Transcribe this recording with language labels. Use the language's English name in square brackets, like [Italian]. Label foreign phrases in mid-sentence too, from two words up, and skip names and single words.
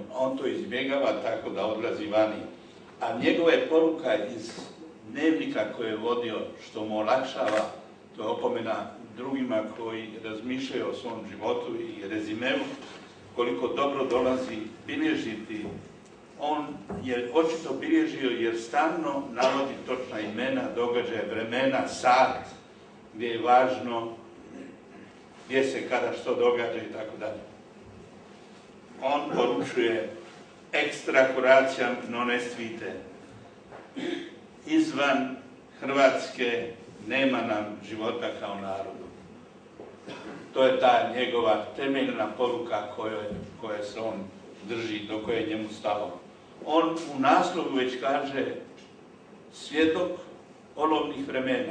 [Croatian] On to izbjegava tako da odlazi vani. A njegova je poruka iz dnevnika koje je vodio, što mu olakšava, to je opomena drugima koji razmišljaju o svom životu i rezimeu, koliko dobro dolazi bilježiti. On je očito bilježio jer stalno navodi točna imena, događaje, vremena, sat, gdje je važno, gdje se kada što događa i tako dalje. On poručuje [Latin] extra curationem non est vitae. [Croatian] Izvan Hrvatske nema nam života kao narodu. To je ta njegova temeljna poruka koje se on drži, do koje je njemu stalo. On u naslovu već kaže svjedok olovnih vremena.